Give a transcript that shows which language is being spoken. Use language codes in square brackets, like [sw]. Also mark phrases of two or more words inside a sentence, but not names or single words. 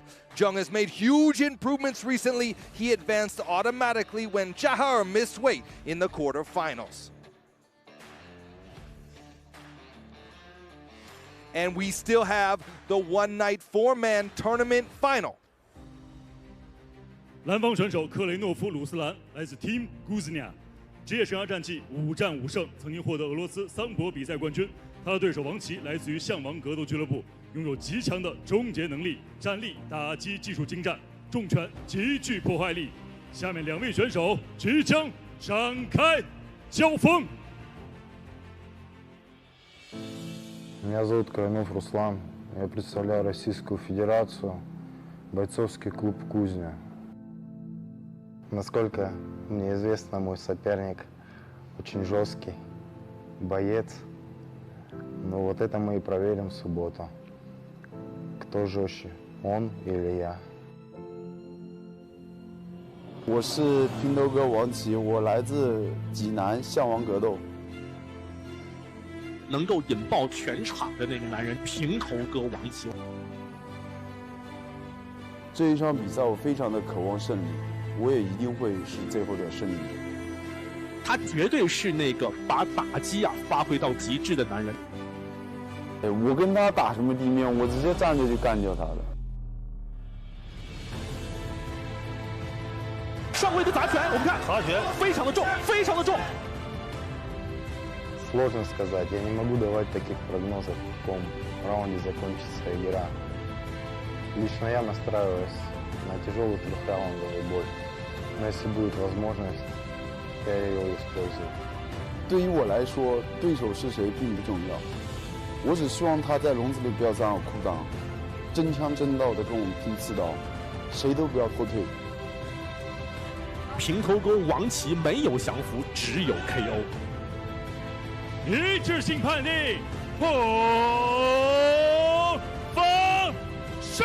[en] Jung has made huge improvements recently. He advanced automatically when Jafa missed weight in the quarterfinals. And we still have the one-night four-man tournament final. [zh] 蓝方选手克雷诺夫·鲁斯兰来自 Team Guznia， 职业生涯战绩5战5胜，曾经获得俄罗斯3国比赛冠军。他的对手王琦来自于象王格斗俱乐部，拥有极强的终结能力、站立、打击技术精湛，重拳极具破坏力。下面2位选手即将展开交锋。 [ru] Меня зовут Краинов Руслан. Я представляю Российскую Федерацию, бойцовский клуб «Кузня». Насколько мне известно, мой соперник очень жесткий боец. Но вот это мы и проверим в субботу. Кто жестче, он или я? [zh] 我是平头哥王琦，我来自济南象王格斗。能够引爆全场的那个男人，平头哥王琦。这一场比赛我非常的渴望胜利，我也一定会是最后的胜利者。他绝对是那个把打击发挥到极致的男人。我跟他打什么地面，我直接站着就干掉他的。上位的砸拳，我们看砸拳非常的重，非常的重。 [ru] Сложно сказать, я не могу давать таких прогнозов, в каком раунде закончится игра. Лично я настраиваюсь на тяжелый трехраундовый бой, но если будет возможность, я ее использую. [zh] 对于我来说，对手是谁并不重要，我只希望他在笼子里不要沾我裤裆，真枪真刀的跟我们拼刺刀，谁都不要后退。平头哥王琦没有降服，只有 KO。一致性判定，红方胜。